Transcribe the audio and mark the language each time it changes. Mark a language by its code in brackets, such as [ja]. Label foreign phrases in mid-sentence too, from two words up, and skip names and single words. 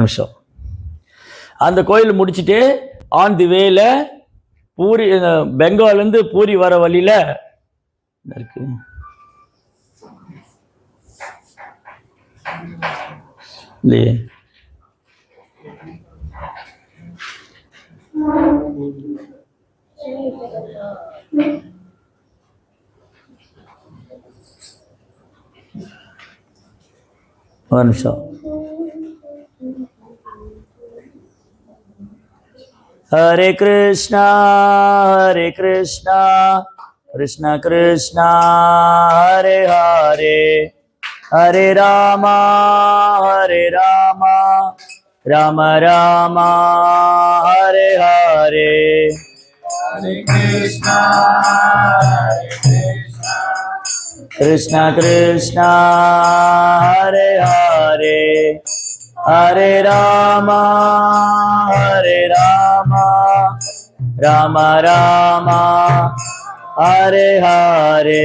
[ta] நிமிஷம், அந்த கோயில் முடிச்சுட்டு [en] on the way [ta] பூரி பெங்கால்ல இருந்து பூரி வர வழியில இருக்கு இல்லையே, ஒரு நிமிஷம். [sa] हरे कृष्ण कृष्ण कृष्ण हरे हरे, हरे राम राम राम हरे हरे. हरे कृष्ण, कृष्ण कृष्ण हरे हरे, हरे राम राम राम हरे हरे.